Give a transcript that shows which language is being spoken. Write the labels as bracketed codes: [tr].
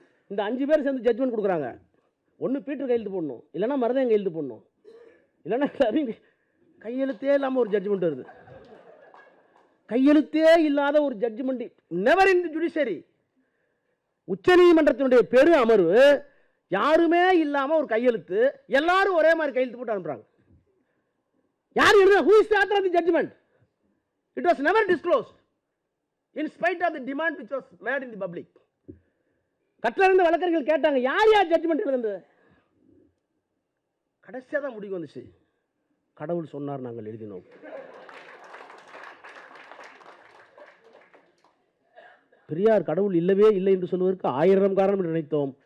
[ta] இந்த 5 பேர் சேர்ந்து ஜட்ஜ்மெண்ட் கொடுக்குறாங்க. ஒன்று பீட்டர் கையெழுத்து போடணும், இல்லைன்னா மருதன் கையெழுத்து போடணும், இல்லைன்னா கையெழுத்தே இல்லாமல் ஒரு ஜட்ஜ்மெண்ட் வருது. கையெழுத்தே இல்லாத ஒரு judgement [en] Never in the judiciary. [ta] உச்சநீதிமன்றத்தினுடைய பெரு அமர்வு யாருமே இல்லாமல் ஒரு கையெழுத்து, எல்லாரும் ஒரே மாதிரி கையெழுத்து போட்டு அனுப்புறாங்க. யார் எழுதுனா? [en] who is the author of the judgment? It was never disclosed in spite of the demand which was made in the public. [ta] கட்டளை வழக்கறிஞர்கள் கேட்டாங்க, யார் யார் ஜட்ஜ்மெண்ட் எழுதுனது? கடைசியாக தான் முடிவு வந்துச்சு. கடவுள் சொன்னார், நாங்கள் எழுதினோம். பெரியார் கடவுள் இல்லவே இல்லை என்று சொல்வதற்கு 1000 காரணம் என்று நினைத்தோம்.